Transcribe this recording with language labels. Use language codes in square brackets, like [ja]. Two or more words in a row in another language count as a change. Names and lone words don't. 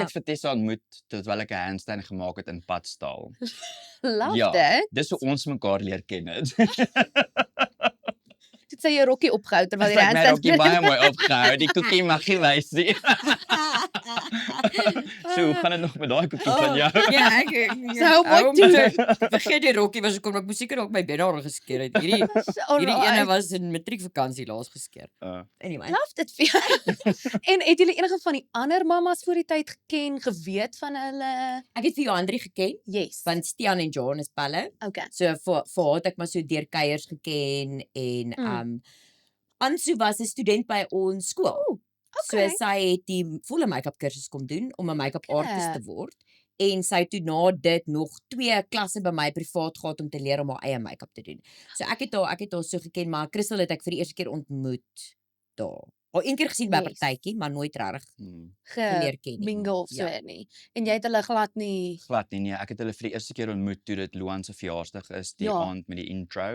[af] het vir Tessa ontmoet terwyl ek 'n handstand gemaak het in Padstal. Love Ja. it. Dis hoe ons mekaar leer ken het. Dit sê jy rokkie opgehou terwyl Sy jy het my handstand ook baie mooi opgehou. Die koekie mag nie wys nie. So, hoe gaan dit nog met daai koekie van jou? Ja, ek [en] So what do [af] vergeet die rokkie was kom ek moes seker ook my bene daar geskeer het. Hierdie ene was in matriekvakansie laas geskeer. Anyway. Love dit vir jou. En het julle enige van die ander mammas voor die tyd geken, geweet van hulle? Ek het vir Johandri geken Yes. van Stian en John is pelle. Okay. So vir haar het ek maar so deur kuiers geken en Ansu was 'n student by ons skool. Okay. So sy het die volle make-up kursus kom doen om 'n [en] make-up artist [af] Okay. te word. En sy het toe na dit nog 2 klasse by my privaat gehad om te leer om haar eie make-up te doen. So ek het haar so geken, maar Crystal het ek vir die eerste keer ontmoet daar. Al een keer gesien by 'n Yes. partytjie, maar nooit regtig Hmm. geleer ken nie. Mingle of so Ja. nie. En jy het hulle glad nie. Glad nie, nee. Ek het hulle vir die eerste keer ontmoet toe dit Luan se verjaarsdag is, die Ja. aand met die intro,